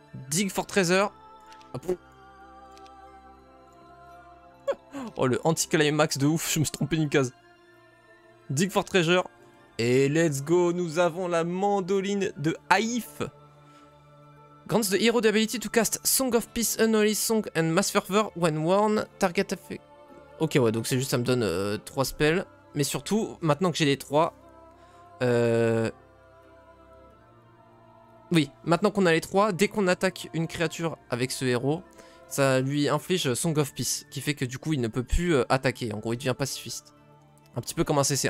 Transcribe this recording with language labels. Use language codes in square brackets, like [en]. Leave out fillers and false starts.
[en] Dig for treasure. Hop. [fr] Oh, le anti-climax de ouf, je me suis trompé d'une case. [en] Dig for treasure. [fr] Et let's go, nous avons la mandoline de Haïf. [en] Grants the hero the ability to cast Song of Peace, Unholy Song and Mass Fervor when worn, target effect. [fr] Ok, ouais, donc c'est juste ça me donne 3 spells. Mais surtout, maintenant que j'ai les 3... Oui, maintenant qu'on a les 3, dès qu'on attaque une créature avec ce héros, ça lui inflige Song of Peace, qui fait que du coup il ne peut plus attaquer. En gros, il devient pacifiste. Un petit peu comme un CC.